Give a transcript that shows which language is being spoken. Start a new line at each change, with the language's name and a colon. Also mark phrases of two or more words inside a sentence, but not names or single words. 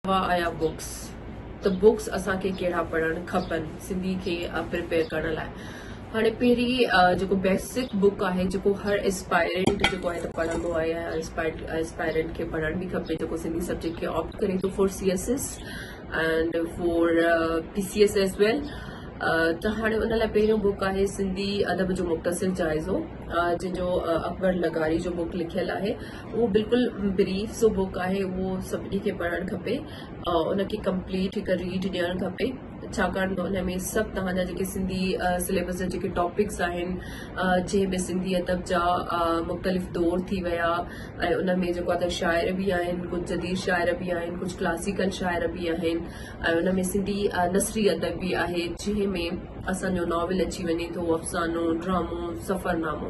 Sindhi: आया बुक्स त बुक्स असांखे कहिड़ा पढ़णु खपनि सिंधी खे प्रिपेयर करण लाइ। हाणे पहिरीं जेको बेसिक बुक आहे जेको हर एस्पायरेंट जेको आहे त पढ़ंदो आहे या एस्पायरेंट खे पढ़णु बि खपे जेको सिंधी सब्जेक्ट खे ऑप्ट करे थो
English: for CSS and for PCS as well.
Sindhi: त हाणे उन लाइ पहिरियों बुक आहे सिंधी अदब जो मुख़्तसिर जाइज़ो जंहिंजो अकबर लगारी जो बुक लिखियल आहे। उहो बिल्कुलु ब्रीफ सो बुक आहे, उहो सभिनी खे पढ़णु खपे, उनखे कंप्लीट हिकु रीड ॾियणु खपे छाकाणि त उन में सभु तव्हांजा जेके सिंधी सिलेबस जा जेके टॉपिक्स आहिनि जंहिंमें सिंधी अदब जा मुख़्तलिफ़ दौर थी विया ऐं उन में जेको आहे त शाइर बि आहिनि, कुझु जदीद शाइर बि आहिनि, कुझु क्लासिकल शाइर बि आहिनि ऐं उन में सिंधी नसरी अदब बि आहे जंहिंमें असांजो नॉवल अची वञे थो, अफ़सानो, ड्रामो, सफ़रनामो।